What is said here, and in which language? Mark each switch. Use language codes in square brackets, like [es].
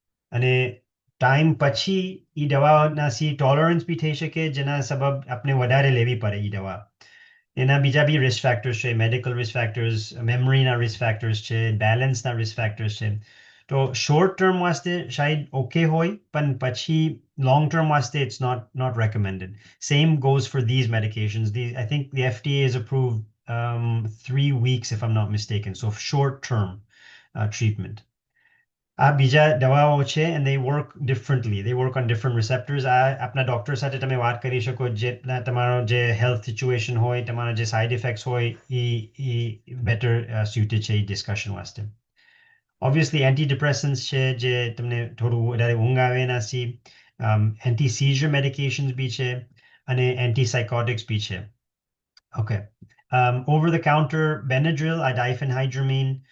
[gu] અને ટાઈમ પછી એ દવાનાથી ટોલરન્સ બી થઈ શકે, જેના સબબ આપણે વધારે લેવી પડે એ દવા. એના બીજા બી રિસ્ક ફેક્ટર્સ છે, મેડિકલ રિસ્ક ફેક્ટર્સ, મેમરીના રિસ્ક ફેક્ટર્સ છે, બેલેન્સના રિસ્ક ફેક્ટર્સ છે. તો શોર્ટ ટર્મ વાસ્તે શાયદ ઓકે હોય, પણ પછી long term વાસ્તે [en] it's not recommended. Same goes for these medications. I think the FDA has approved 3 weeks, if I'm not mistaken. So short term treatment. [gu] આ બીજા દવાઓ છે, [en] and they work differently. They work on different receptors. [gu] આપના doctor સાથે તમે વાત કરી શકો, જેટલા તમારો જે હેલ્થ સિચ્યુએશન હોય, તમારા જે સાઇડ ઇફેક્ટ્સ હોય, એ બેટર સ્યુટેડ છે એ ડિસ્કશન વાસ્તે. Obviously, antidepressants છે, જે તમને થોડું વધારે ઊંઘ આવે એનાથી, [en] anti-seizure medications [gu] બી છે, અને antipsychotics બી છે. Okay. [en] Over the counter [gu] Benadryl, diphenhydramine,